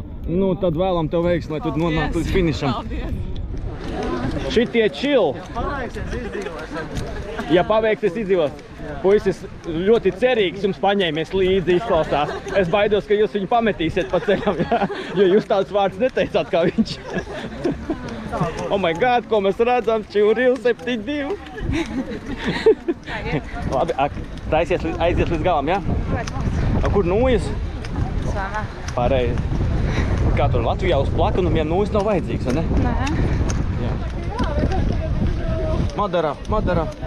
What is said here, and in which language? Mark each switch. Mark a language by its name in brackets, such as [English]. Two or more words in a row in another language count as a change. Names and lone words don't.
[Latvian] Nu, tad vēlam tev veiksmi, lai tu nonāktu līdz finišam. Šitie chill. Ja paveiksies izdzīvos. Puisis ļoti cerīgs jums paņēmies līdzi izklausās. Es baidos, ka jūs viņu pametīsiet pa ceļam, jā? Jo jūs tāds vārds neteicāt kā viņš. [English] Oh my god, [Latvian] ko mēs redzam, Čūrīl 72. Labi, aizies līdz galam, jā? Kur nūjas? Svana. Pareizi. Kā tur Latvijā uz plakanu vien nūjas nav vajadzīgs, vai ne? Nē. Jā. Madara.